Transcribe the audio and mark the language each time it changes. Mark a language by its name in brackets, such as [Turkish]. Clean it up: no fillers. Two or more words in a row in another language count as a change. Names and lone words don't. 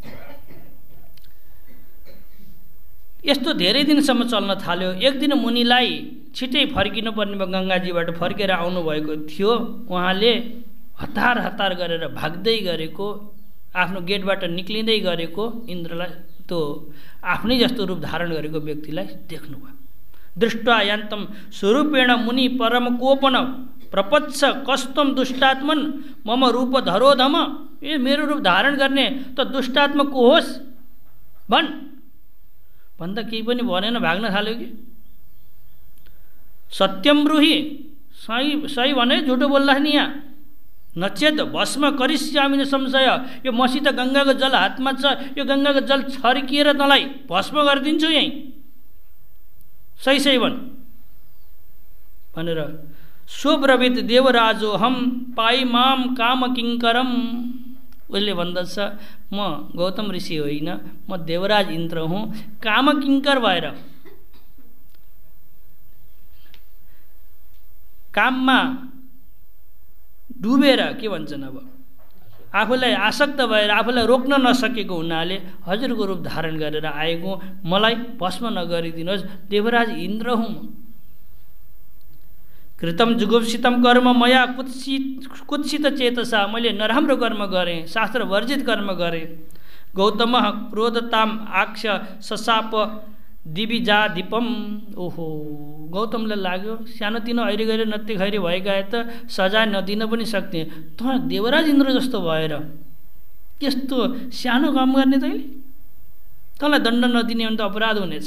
[Nepali] यस्तो धेरै दिनसम्म चल्न थाल्यो। एक दिन मुनिलाई छिटै फर्किनु पर्ने भयो, गङ्गाजीबाट फर्केर आउनुभएको थियो। उहाँले हतार हतार गरेर भाग्दै गरेको, आफ्नो गेटबाट निक्लिँदै गरेको इन्द्रलाई, त्यो आफ्नै जस्तो रूप धारण गरेको व्यक्तिलाई देख्नुभयो। [Sanskrit] दृष्ट्वा यान्तम स्वरूपेण मुनि परम कोपन प्रपच्छ कस्तम दुष्टात्मन मम रूप धरोधम। [Nepali] ए मेरो रूप धारण गर्ने त दुष्टात्मा को होस् भन्दा केही पनि भनेन, भाग्न थाल्यो कि। [Sanskrit] सत्यम ब्रूहि, [Nepali] सही भने झुटो बोल्ला नि यहाँ। [Sanskrit] नचेत भस्म करिष्यामि संशय, [Nepali] यो मसित गङ्गाको जल हातमा छ, यो गङ्गाको जल छर्किएर तँलाई भस्म गरिदिन्छु यहीँ, सही भन् भनेर [Sanskrit] सोब्रवीत देवराजो हम पाइ माम काम किङ्करम। [Nepali] उसले भन्दछ म गौतम ऋषि होइन, म देवराज इन्द्र हुँ, काम किङ्कर भएर काममा डुबेर के भन्छन्, अब आफूलाई आसक्त भएर आफूलाई रोक्न नसकेको हुनाले हजुरको रूप धारण गरेर आएको, मलाई भस्म नगरिदिनुहोस्, देवराज इन्द्र हुँ। [Sanskrit] कृतम जुगुप्सितम कर्म मया कुत्सित चेतसा, [Nepali] मैले नराम्रो कर्म गरेँ, शास्त्र वर्जित कर्म गरेँ। [Sanskrit] गौतम क्रोधताम आक्ष ससाप दिविजा दीपम। [Nepali] ओहो, गौतमलाई लाग्यो सानोतिनो ऐरी गरी नत्ते खैरी भएका त सजाय नदिन पनि सक्ने, त देवराज इन्द्र जस्तो भएर त्यस्तो सानो काम गर्ने तैँले, तँलाई दण्ड नदिने भने त अपराध हुनेछ।